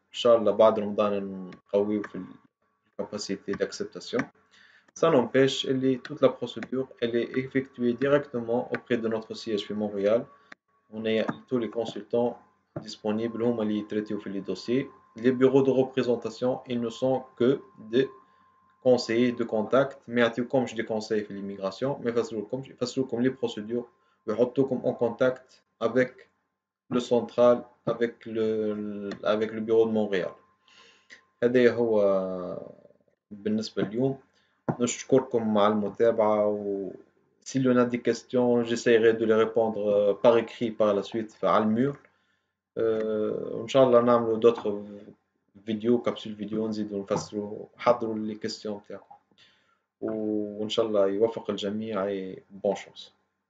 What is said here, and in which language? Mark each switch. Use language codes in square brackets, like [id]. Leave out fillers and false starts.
[ar] إن شاء الله بعد رمضان نقويو في [fr] capacité d'acceptation. Ça n'empêche, toute la procédure, elle est effectuée directement auprès de notre siège في Montréal. On a tous les consultants disponibles, [ar] هما اللي يتريتيو في [fr] les dossiers. Les bureaux de représentation, ils ne sont que des conseillers de contact. ما يعطيوكمش des conseils في l'immigration, mais يفسروكم les procédures ويحطوكم en contact avec le central, avec le bureau de Montréal. [ar] هذا هو بالنسبة اليوم. نشكركم على المتابعة و [fr] s'il y en a des questions, j'essaierai de les répondre par écrit par la suite [ar] على المور. وإن شاء الله نعملوا d'autres فيديو كابسول فيديو نزيدوا نفسروا حضروا لي كيستيون تاعكم وإن شاء الله يوفق الجميع. [fr] et bonne chance.